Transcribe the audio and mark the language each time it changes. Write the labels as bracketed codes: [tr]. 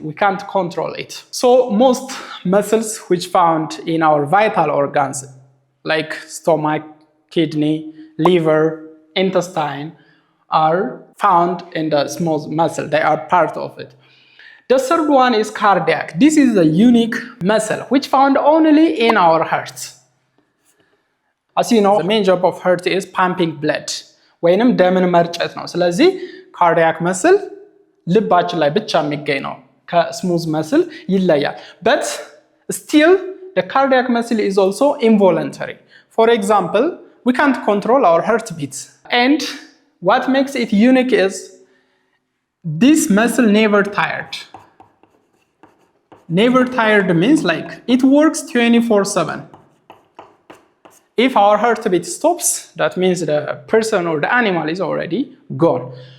[en] We can't control it. So most muscles which found in our vital organs, like stomach, kidney, liver, intestine, are found in the smooth muscle. They are part of it. The third one is cardiac. This is a unique muscle which found only in our hearts. As you know, the main job of heart is pumping blood. [am] ወይንም ደምን መርጨት ነው። ስለዚህ cardiac muscle ልባችን ላይ ብቻ የሚገኝ ነው። ከስሙዝ መስል ይለያል። [en] But still, the cardiac muscle is also involuntary. For example, we can't control our heartbeats. And what makes it unique is this muscle never tired. Never tired means like it works 24/7. If our heartbeat stops, that means the person or the animal is already gone.